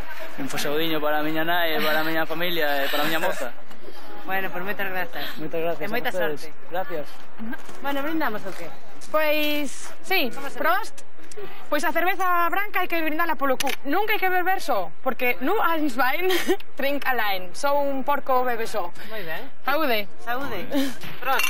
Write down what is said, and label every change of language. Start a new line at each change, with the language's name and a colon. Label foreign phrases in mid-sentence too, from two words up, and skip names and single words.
Galician: Un fasaudiño para a miña nai, para a miña familia e para a miña moza. Bueno, pues moitas grazas. Moitas gracias. E moita a vostedes. sorte. Gracias. Bueno, brindamos o qué? Pois, sí, Prost. Pois a cerveza branca hai que brindala polo cu. Nunca hai que beber só, porque
German: nur eins Wein, trink allein.
Galician: Só un porco bebe só. Moi ben. Saúde. Saúde. Prost.